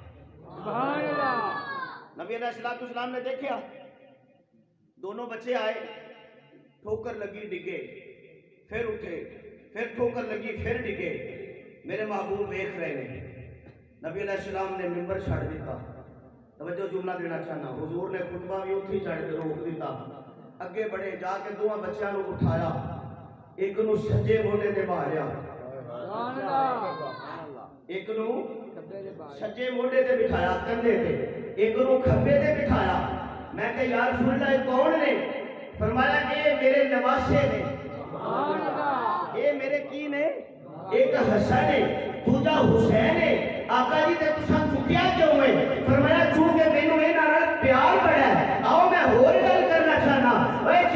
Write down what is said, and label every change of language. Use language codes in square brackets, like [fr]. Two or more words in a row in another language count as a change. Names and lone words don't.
[pa] نبی علیہ السلام نے دیکھا دونوں بچے آئے ٹھوکر لگی ڈگے پھر اٹھے پھر ٹھوکر لگی پھر ڈگے میرے محبوب دیکھ رہے ہیں نبی علیہ السلام نے ممبر چھڑ دیتا توجہ جملہ دینا چاہنا حضور نے خطبہ بھی اتھی چڑھ کے روک دیتا اگے بڑھے جا کے 2 بچیاں نو اٹھایا ایک نو سجے موڈے تے ماریا ایک نو سجے موڈے تے بٹھایا کندھے تے ایک نو کھبے تے بٹھایا میں کہ یا رسول اللہ یہ کون نے فرمایا اے میرے نواسے نے اے میرے کی نے ایک حسن ہے دوجا حسین ہے آقا جی تے تساں چکیا کیوں ہے فرمایا چونکہ مینوں انہاں نال پیار بڑا ہے آؤ میں ہور گل کرنا چاہنا